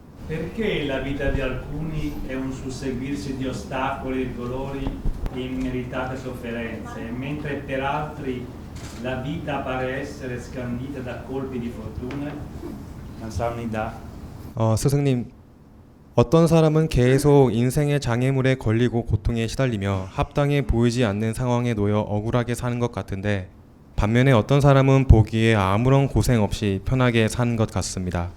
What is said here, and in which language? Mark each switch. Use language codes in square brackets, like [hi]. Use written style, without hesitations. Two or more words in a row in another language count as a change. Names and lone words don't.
[it] Perché la vita di alcuni è un susseguirsi di ostacoli, dolori e immeritate sofferenze, mentre per altri la vita pare essere scandita da colpi di fortuna? [ko] 감사합니다. 스승님, 어떤 사람은 계속 인생의 장애물에 걸리고 고통에 시달리며 합당해 보이지 않는 상황에 놓여 억울하게 사는 것 같은데, 반면에 어떤 사람은 보기에 아무런 고생 없이 편하게 사는 것 같습니다.